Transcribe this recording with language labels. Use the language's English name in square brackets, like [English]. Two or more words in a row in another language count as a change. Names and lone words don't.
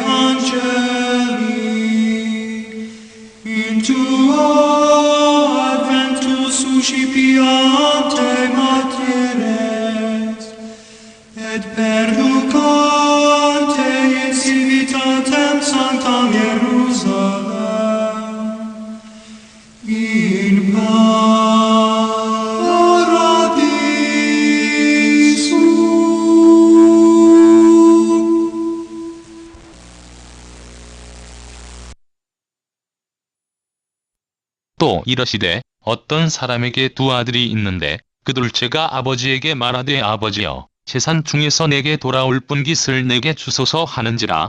[Latin] angeli in tuo adventus suscipiante materes et perducante in civitatem sanctam Hierusalem. In paradiso. [Korean] 또 이러시되 어떤 사람에게 두 아들이 있는데 그 둘째가 아버지에게 말하되 아버지여 재산 중에서 내게 돌아올 분깃을 내게 주소서 하는지라.